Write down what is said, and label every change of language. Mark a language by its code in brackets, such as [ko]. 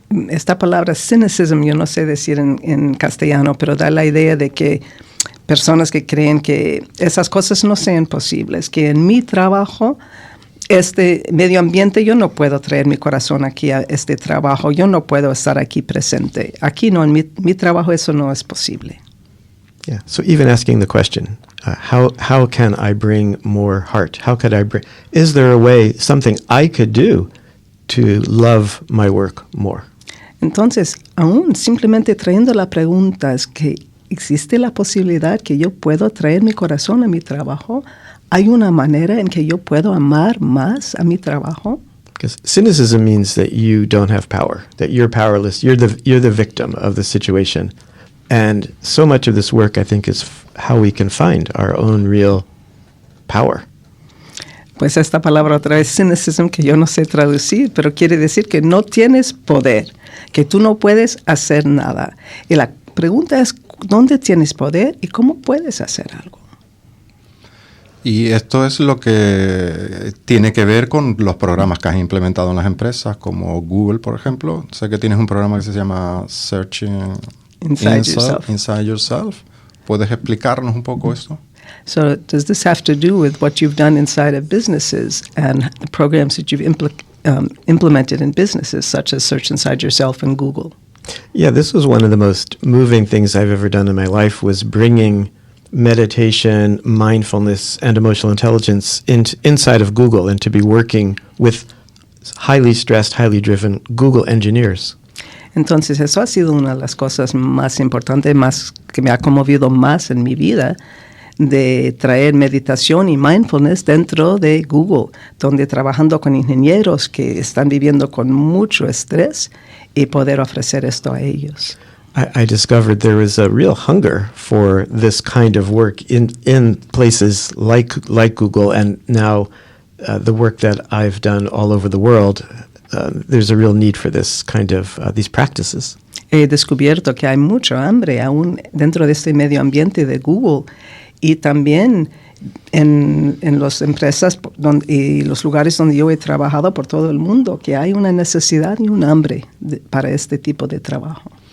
[es] Esta palabra cynicism, yo no sé decir en castellano, pero da la idea de que personas que creen que esas cosas no sean posibles, que en mi trabajo, este medio ambiente, yo no puedo traer mi corazón aquí a este trabajo, yo no puedo estar aquí presente. Aquí no, en mi trabajo eso no es posible. [en] Yeah, so even asking the question, how can I bring more heart? Is there a way, something I could do to love my work more? [es] Entonces, aún simplemente trayendo la pregunta, es que ¿existe la posibilidad que yo puedo traer mi corazón a mi trabajo? ¿Hay una manera en que yo puedo amar más a mi trabajo? [en] Because cynicism means that you don't have power, that you're powerless, you're the victim of the situation. And so much of this work, I think, is how we can find our own real power. [es] Pues esta palabra otra vez, cynicism, que yo no sé traducir, pero quiere decir que no tienes poder, que tú no puedes hacer nada. Y la pregunta es, ¿dónde tienes poder y cómo puedes hacer algo? Y esto es lo que tiene que ver con los programas que has implementado en las empresas, como Google, por ejemplo. Sé que tienes un programa que se llama Searching Inside Yourself. ¿Puedes explicarnos un poco esto? [en] So does this have to do with what you've done inside of businesses and the programs that you've implemented in businesses, such as Search Inside Yourself and Google? Yeah, this was one of the most moving things I've ever done in my life, was bringing meditation, mindfulness, and emotional intelligence inside of Google, and to be working with highly stressed, highly driven Google engineers. [es] Entonces, eso ha sido una de las cosas más importantes, más que me ha conmovido más en mi vida, de traer meditación y mindfulness dentro de Google, donde trabajando con ingenieros que están viviendo con mucho estrés y poder ofrecer esto a ellos. [en] I discovered there is a real hunger for this kind of work in places like Google, and now the work that I've done all over the world. There's a real need for this kind of these practices. [es] He descubierto que hay mucha hambre aún dentro de este medio ambiente de Google y también en las empresas y los lugares donde yo he trabajado por todo el mundo, que hay una necesidad y un hambre para este tipo de trabajo.